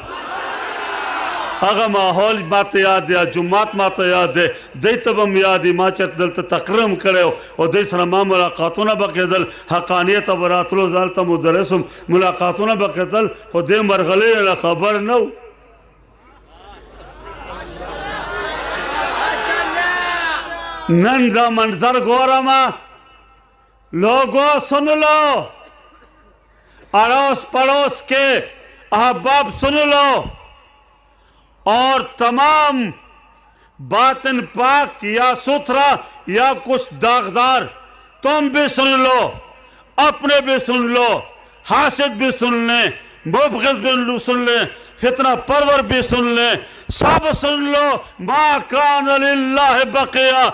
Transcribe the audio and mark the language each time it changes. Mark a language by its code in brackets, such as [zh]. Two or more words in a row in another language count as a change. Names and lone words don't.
[ps] هغه ماحول ماته یاد دی جمعات ماته یاد دی دی ته به م یاد وي ما چې دلته تقریم کړی او دی سره ما ملاقاتونه به کېدل حقانیت ته به راتلو زه هلته مدرس وم ملاقاتونه به کېدل خو دې مرغلۍ نه خبر نه و. نن دا منظر ګورم [ur] لوگو سن لو اڑوس پڑوس کے احباب سن لو اور تمام باطن پاک یا ستھرا یا کچھ داغدار تم بھی سن لو اپنے بھی سن لو حاسد بھی سن لیں مبغض بھی سن لیں فتنہ پرور بھی سن لیں سب سن لو [ar] ما کان للہ بقیہ.